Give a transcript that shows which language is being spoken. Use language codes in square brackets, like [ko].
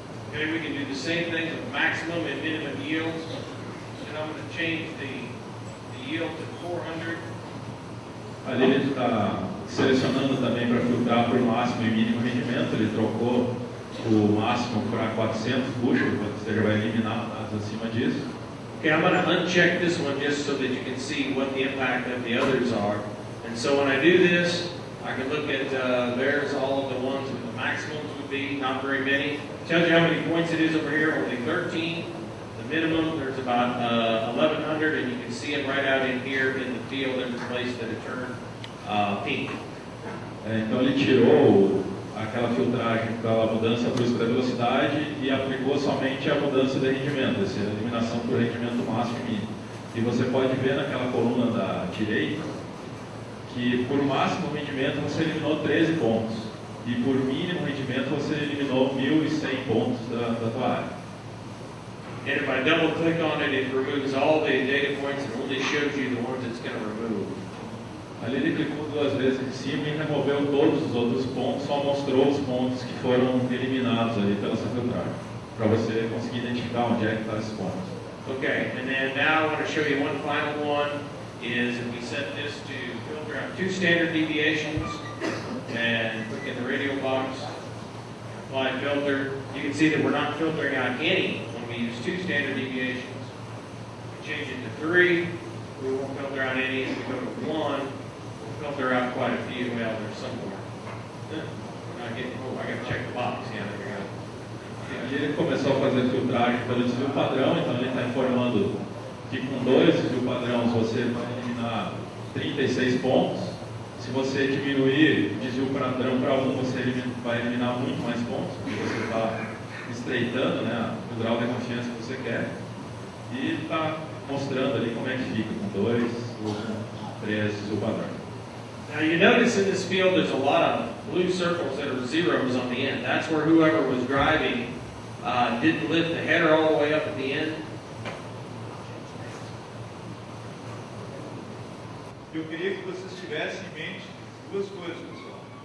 [en] Okay, we can do the same thing with maximum and minimum yields. And I'm going to change the yield to 400. [pt] Ali ele está selecionando também para filtrar por máximo e mínimo rendimento. Ele trocou o máximo para 400 bushels, você já vai eliminar dados acima disso. [en] Okay, I'm going to uncheck this one just so that you can see what the impact of the others are. And so when I do this, I can look at there's all of the ones with the maximums would be, not very many. Tells you how many points it is over here, only 13. The minimum, there's about 1,100, and you can see it right out in here in the field every place that it turned pink. [pt] Então ele tirou aquela filtragem pela mudança brusca da velocidade e aplicou somente a mudança de rendimento, essa eliminação por rendimento máximo e mínimo. E você pode ver naquela coluna da direita que por máximo rendimento você eliminou 13 pontos e por mínimo rendimento você eliminou 1.100 pontos da tua área. [en] And if I double click on it, it removes all the data points and only shows you the ones it's going to remove. [pt] Ali ele clicou 2 vezes em cima e removeu todos os outros pontos, só mostrou os pontos que foram eliminados ali pela essa filtragem, para você conseguir identificar onde é que estão esses pontos. [en] Okay, and then now I want to show you one final one, is if we set this to filter out 2 standard deviations, and click in the radial box, apply filter, you can see that we're not filtering out any when we use 2 standard deviations. We change it to 3, we won't filter out any. If we go to 1, filter out quite a few. Well, there's some more. We're not getting, I got to check the box. Yeah, there we go. [pt] E ele começou a fazer filtragem pelo desvio padrão, então ele está informando que com 2 desvio padrões você vai eliminar 36 pontos. Se você diminuir o desvio padrão para 1, você vai eliminar muito mais pontos, porque você está estreitando, né, o grau de confiança que você quer. E está mostrando ali como é que fica com 2 ou com 3 desvio padrão. [en] Now you notice in this field there's a lot of blue circles that are zeros on the end. That's where whoever was driving didn't lift the header all the way up at the end. [pt] que eu queria que vocês tivessem em mente duas coisas, pessoal.